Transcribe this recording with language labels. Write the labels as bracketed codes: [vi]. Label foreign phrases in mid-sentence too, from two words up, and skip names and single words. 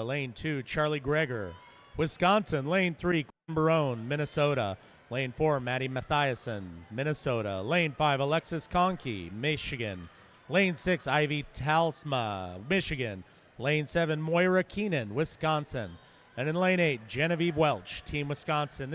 [en] Lane 2, Charlie Greger, Wisconsin. Lane 3, Quinn Barone, Minnesota. Lane 4, Maddie Mathiasen, Minnesota. Lane 5, Alexis Conkey, Michigan. Lane 6, Ivy Talsma, Michigan. Lane 7, Moira Keenan, Wisconsin. And in lane 8, Genevieve Welch, Team Wisconsin.